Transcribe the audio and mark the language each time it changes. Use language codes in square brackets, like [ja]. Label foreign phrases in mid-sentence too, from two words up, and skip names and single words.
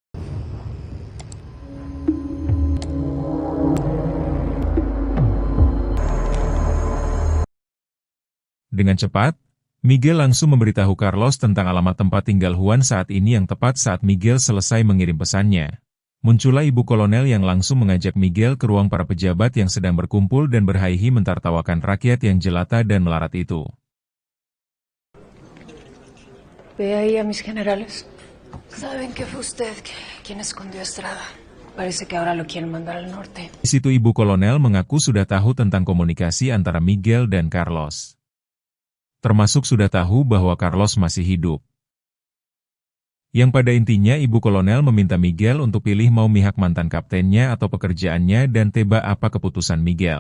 [id] Dengan cepat, Miguel langsung memberitahu Carlos tentang alamat tempat tinggal Juan saat ini yang tepat saat Miguel selesai mengirim pesannya. Muncullah Ibu Kolonel yang langsung mengajak Miguel ke ruang para pejabat yang sedang berkumpul dan berhahi mentertawakan rakyat yang jelata dan melarat itu. [es] Ve ahí a mis generales. Saben que fue usted quien escondió a Estrada. Parece que ahora lo quieren mandar al norte. [id] Di situ Ibu Kolonel mengaku sudah tahu tentang komunikasi antara Miguel dan Carlos. Termasuk sudah tahu bahwa Carlos masih hidup. Yang pada intinya Ibu Kolonel meminta Miguel untuk pilih mau mihak mantan kaptennya atau pekerjaannya dan tebak apa keputusan Miguel.